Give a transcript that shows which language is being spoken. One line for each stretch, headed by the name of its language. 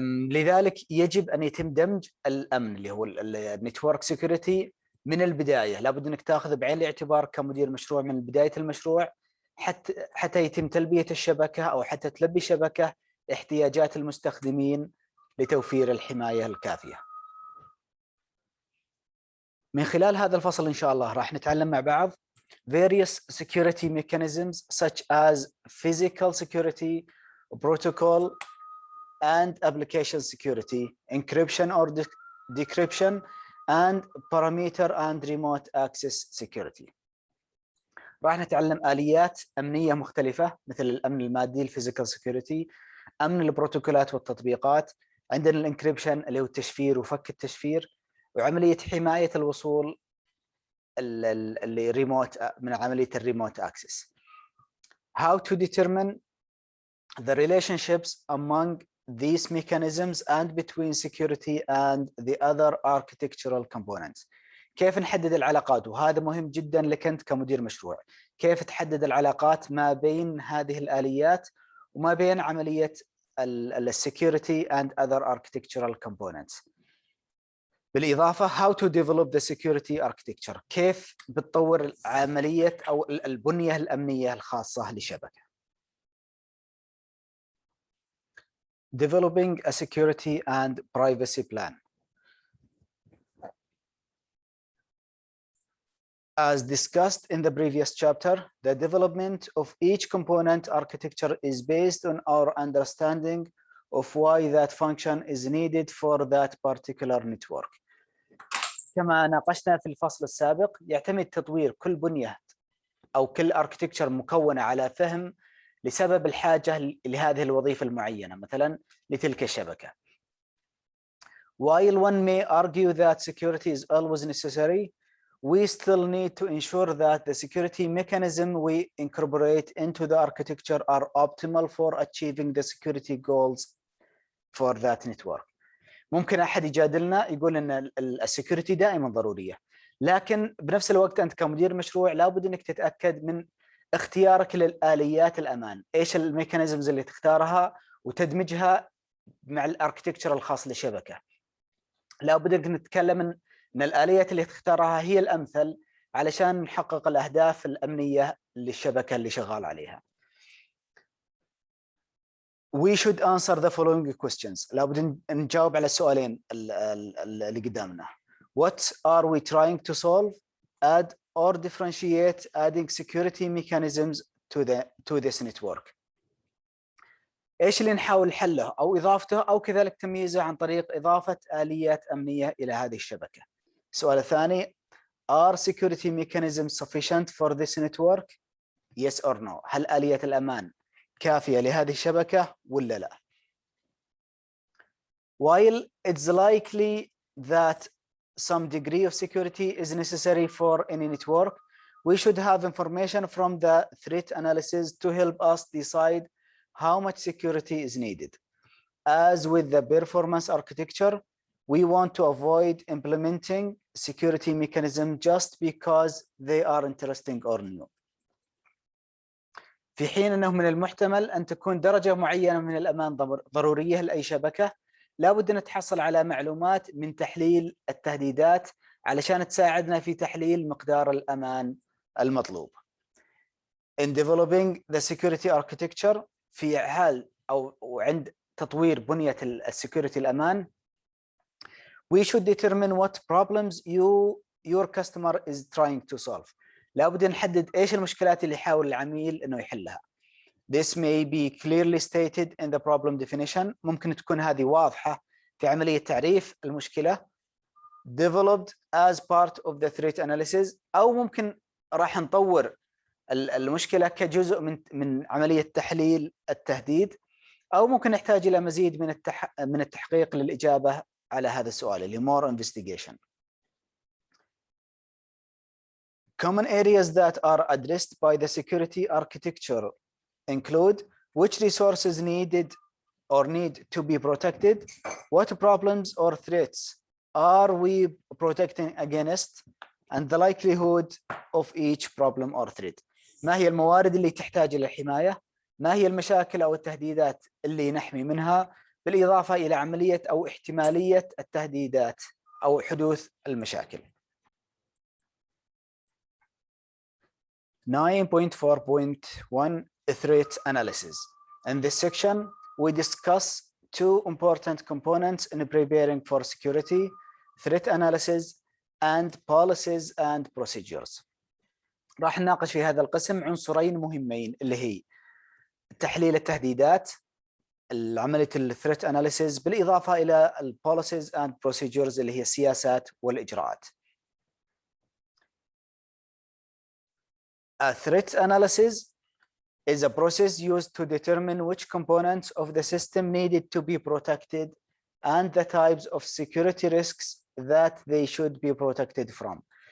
Arabic: لذلك يجب أن يتم دمج الأمن اللي هو النتورك سيكوريتي من البداية. لابد أنك تأخذ بعين الاعتبار كمدير مشروع من بداية المشروع حتى يتم تلبية الشبكة أو حتى تلبي الشبكة احتياجات المستخدمين لتوفير الحماية الكافية. من خلال هذا الفصل إن شاء الله راح نتعلم مع بعض
English: various security mechanisms such as physical security, protocol and application security, encryption or decryption, and parameter and remote access security.
Arabic: راح نتعلم آليات أمنية مختلفة مثل الأمن المادي الفيزيكال سكيورتي، أمن البروتوكولات والتطبيقات، عندنا الانكريبشن اللي هو التشفير وفك التشفير، وعملية حماية الوصول اللي ريموت من عملية الريموت أكسس.
English: How to determine the relationships among these mechanisms and between security and the other architectural components.
Arabic: كيف نحدد العلاقات، وهذا مهم جدا لك أنت كمدير مشروع، كيف تحدد العلاقات ما بين هذه الآليات وما بين عملية السكيورتي
English: and other architectural components.
Arabic: بالإضافة
English: how to develop the security architecture،
Arabic: كيف بتطور عملية أو البنية الأمنية الخاصة للشبكة.
English: Developing a security and privacy plan. As discussed in the previous chapter, the development of each component architecture is based on our understanding of why that function is needed for that particular network.
Arabic: كما ناقشنا في الفصل السابق، يعتمد تطوير كل بنية أو كل architecture مكونة على فهم لسبب الحاجة لهذه الوظيفة المعينة، مثلا لتلك الشبكة.
English: While one may argue that security is always necessary, we still need to ensure that the security mechanism we incorporate into the architecture are optimal for achieving the security goals for that network.
Arabic: ممكن أحد يجادلنا يقول أن السكيورتي دائما ضرورية، لكن بنفس الوقت أنت كمدير مشروع لابد أنك تتأكد من اختيارك للآليات الأمان، إيش الميكانيزمز اللي تختارها وتدمجها مع الاركتكتشر الخاص للشبكة. لابد أنك نتكلم أن الآليات اللي تختارها هي الأمثل علشان نحقق الأهداف الأمنية للشبكة اللي شغال عليها.
English: We should answer the following questions.
Arabic: لابد نجاوب على السؤالين اللي قدامنا.
English: What are we trying to solve? Add or differentiate adding security mechanisms to this network.
Arabic: ايش اللي نحاول حله او اضافته او كذلك تمييزه عن طريق اضافه اليات امنيه الى هذه الشبكه. السؤال الثاني:
English: Are security mechanisms sufficient for this network? Yes or no.
Arabic: هل آلية الأمان كافية لهذه الشبكة ولا لا؟
English: While it's likely that some degree of security is necessary for any network, we should have information from the threat analysis to help us decide how much security is needed. As with the performance architecture, we want to avoid implementing security mechanism just because they are interesting or new.
Arabic: في حين أنه من المحتمل أن تكون درجة معينة من الأمان ضرورية لأي شبكة، لابد أن نتحصل على معلومات من تحليل التهديدات علشان تساعدنا في تحليل مقدار الأمان المطلوب.
English: In developing the security architecture،
Arabic: في حال أو عند تطوير بنية السكيورتي الأمان،
English: we should determine what problems your customer is trying to solve.
Arabic: لابد نحدد إيش المشكلات اللي يحاول العميل إنه يحلها.
English: This may be clearly stated in the problem definition.
Arabic: ممكن تكون هذه واضحة في عملية تعريف المشكلة.
English: Developed as part of the threat analysis،
Arabic: أو ممكن راح نطور المشكلة كجزء من عملية تحليل التهديد، أو ممكن نحتاج إلى مزيد من التحقيق للإجابة على هذا السؤال اللي
English: more investigation. Common areas that are addressed by the security architecture include which resources needed or need to be protected, what problems or threats are we protecting against, and the likelihood of each problem or threat.
Arabic: ما هي الموارد اللي تحتاج إلى الحماية؟ ما هي المشاكل أو التهديدات اللي نحمي منها؟ بالإضافة إلى عملية أو احتمالية التهديدات أو حدوث المشاكل.
English: 9.4.1 Threat Analysis. In this section, we discuss two important components in preparing for security: threat analysis and policies and procedures.
Arabic: راح نناقش في هذا القسم عنصرين مهمين اللي هي تحليل التهديدات، عملية الثريت اناليسيز، بالإضافة إلى البوليسيز
English: and procedures
Arabic: اللي هي السياسات والإجراءات.
English: A threat analysis is a process used to determine which components of the system needed to be protected and the types of security risks that they should be protected from.